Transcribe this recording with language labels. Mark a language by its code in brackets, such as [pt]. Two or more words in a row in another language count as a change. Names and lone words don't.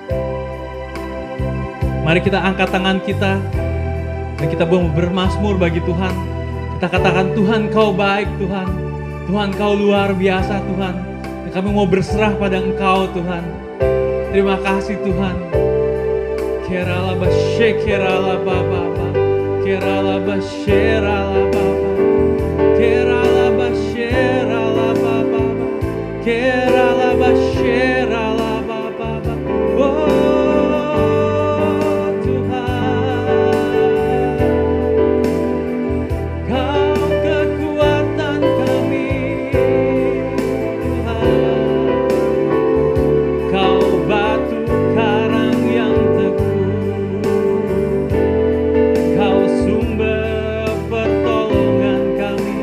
[id] Mari kita angkat tangan kita dan kita bermazmur bagi Tuhan. Kita katakan, Tuhan Kau baik Tuhan, Tuhan Kau luar biasa Tuhan, dan kami mau berserah pada Engkau Tuhan. Terima kasih Tuhan. Kerala bashe kerala baba, kerala bashe rala baba, kerala bashe rala baba, kerala bashe rala baba. Oh Tuhan, Kau kekuatan kami Tuhan, Kau batu karang yang teguh, Kau sumber pertolongan kami.